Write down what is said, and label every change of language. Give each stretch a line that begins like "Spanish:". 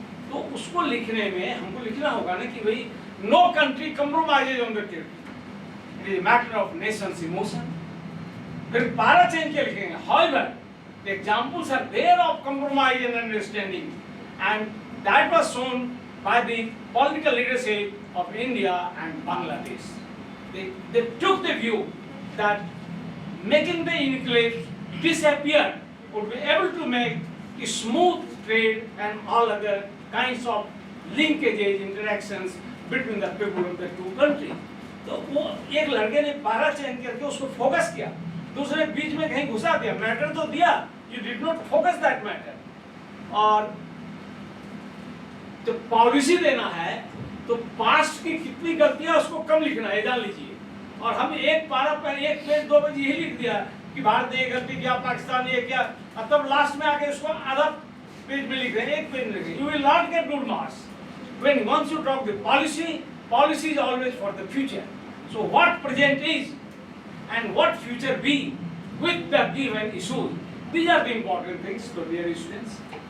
Hindi: तो उसको लिखने में हमको लिखना होगा ना कि भाई
English: No country compromises on the territory, it is matter of nations emotion. फिर para change
Hindi: के लिखेंगे,
English: However the examples are there of compromise and understanding, and that was shown by the political leadership of India and Bangladesh. They took the view that making the enclaves disappear would be able to make a smooth trade and all other kinds of linkages, interactions between the people of the two countries।
Hindi: तो वो एक लड़के ने पारा change करके उसको focus किया, दूसरे बीच में कहीं घुसा दिया, मैटर तो दिया,
English: you did not focus that matter।
Hindi: और जब पॉलिसी देना है तो पास्ट की कितनी गलतियां उसको कम लिखना है, जान लीजिए। और हम एक पारा पर एक पेज 2 पेज यही लिख दिया कि भारत ने ये गलती किया, पाकिस्तान ने ये किया, और तब लास्ट में आके उसको आधा पेज में लिख रहे हैं, एक पेज में लिख रहे हैं।
English: You will not get good marks. When once you talk the policy is always for the future. So what present is and what future be with the given issues. These are the important things to dear students.